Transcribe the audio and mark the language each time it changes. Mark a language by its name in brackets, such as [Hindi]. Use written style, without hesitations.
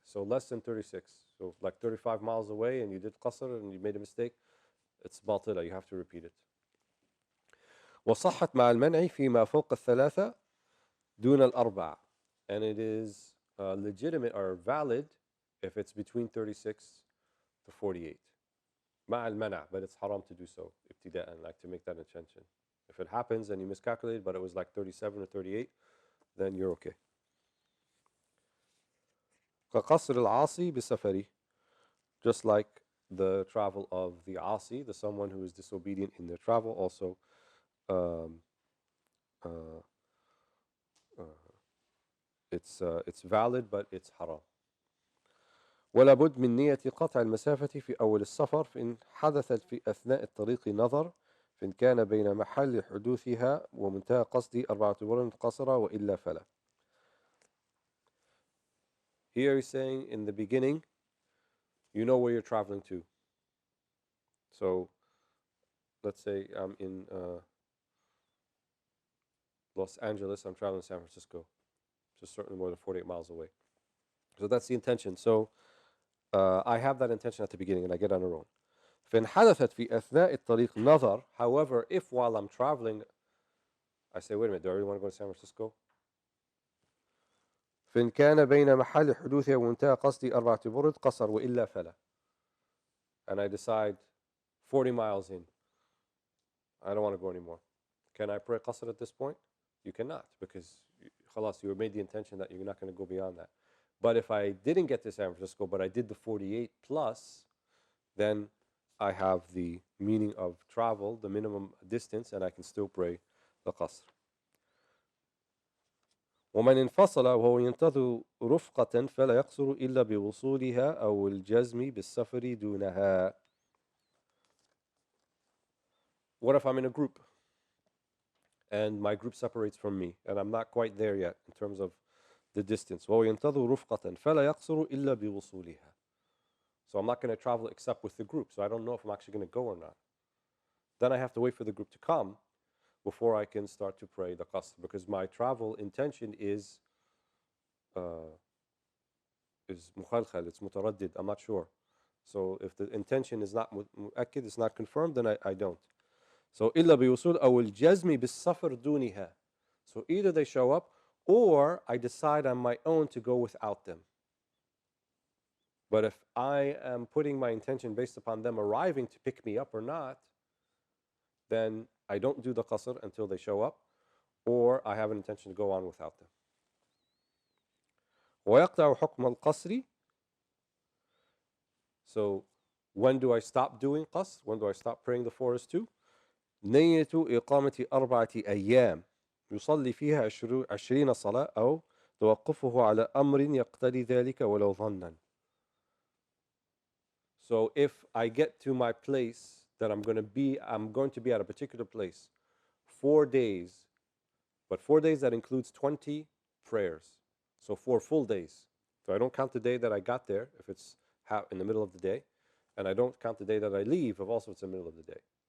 [English] So less than 36. So like 35 miles away and you did qasr and you made a mistake, it's batila, you have to repeat it. [Arabic] وصحت مع المنع فيما فوق 3 دون 4. [English] And it is legitimate or valid if it's between 36 to 48. [Arabic] مع المنع, [English] but it's haram to do so, [Arabic] ابتداء, [English] like to make that intention. If it happens and you miscalculate, but it was like 37 or 38, then you're okay. [Arabic] كقصر العاصي بسفري, [English] just like the travel of the asi, the someone who is disobedient in their travel, also it's valid, but it's haram. [Arabic] ولا بد من نية قطع المسافة في أول السفر فإن حدثت في أثناء الطريق نظر فإن كان بين محل حدوثها ومنتهى قصد 4 برد قصر وإلا فلا. [English] Here he's saying in the beginning, you know where you're traveling to. So let's say I'm in Los Angeles, I'm traveling to San Francisco, just certainly more than 48 miles away. So that's the intention. So I have that intention at the beginning and I get on the road. [Arabic] فإن حدثت في أثناء الطريق نظر, [English] however, if while I'm traveling, I say, wait a minute, do I really want to go to San Francisco? [Arabic] فإن كان بين محل حدوثها ومنتهى قصدي 4 برد قصر وإلا فلا. [English] And I decide 40 miles in, I don't want to go anymore. Can I pray qasr at this point? You cannot, because khalas, you made the intention that you're not going to go beyond that. But if I didn't get to San Francisco, but I did the 48 plus, then I have the meaning of travel, the minimum distance, and I can still pray the qasr. [Arabic] ومن انفصل وهو ينتظر رفقة فلا يقصر إلا بوصولها أو الجزم بالسفر دونها. [English] What if I'm in a group and my group separates from me and I'm not quite there yet in terms of the distance? [Arabic] وهو ينتظر رفقة فلا يقصر إلا بوصولها. [English] So I'm not going to travel except with the group, so I don't know if I'm actually going to go or not. Then I have to wait for the group to come before I can start to pray the qasr, because my travel intention is mukhalkhal, it's mutaraddid, I'm not sure. So if the intention is not mu'akkid, it's not confirmed, then I don't. So [Arabic] إلا بوصول أو الجزم بالسفر دونها. [English] So either they show up or I decide on my own to go without them. But if I am putting my intention based upon them arriving to pick me up or not, then I don't do the qasr until they show up, or I have an intention to go on without them. [Arabic] ويقطع حكم القصر. [English] So when do I stop doing qasr? When do I stop praying the 4 is 2? [Arabic] نية إقامة 4 أيام يصلي فيها 20 صلاة أو توقفه على أمر يقتضي ذلك ولو ظنا. [English] So if I get to my place that I'm going to be at a particular place 4 days, but 4 days that includes 20 prayers. So 4 full days. So I don't count the day that I got there if it's in the middle of the day, and I don't count the day that I leave if also it's in the middle of the day.